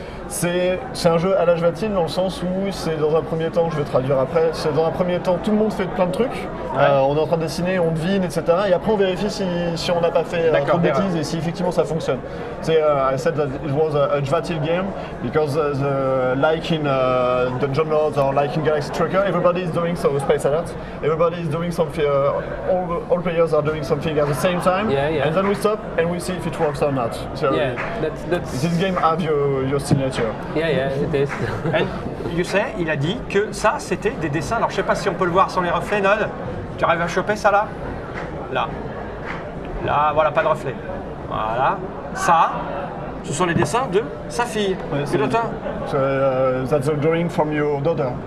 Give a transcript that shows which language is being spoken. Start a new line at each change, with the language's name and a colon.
French: C'est un jeu à l'âge vatine dans le sens où c'est dans un premier temps, je vais traduire après, c'est dans un premier temps tout le monde fait plein de trucs, on est en train de dessiner, on devine, etc. Et après on vérifie si on n'a pas fait trop de bêtises et si effectivement ça fonctionne.
English: I said that it was a Jvatil game because like in Dungeon Lords or like in Galaxy Trucker, everybody is doing so Space Alert. Everybody is doing something, all players are doing something at the same time, and then we stop and we see if it works or not. So That's this game have your signature. yeah, it is. And you say,
French: il a dit que ça, c'était des dessins. Alors, je sais pas si on peut le voir sans les reflets, Nod. Tu arrives à choper ça là? Là. Là, voilà, pas de reflet. Voilà. Ça, ce sont les dessins de sa fille. Ouais,
English: Your daughter? So that's a drawing from your daughter.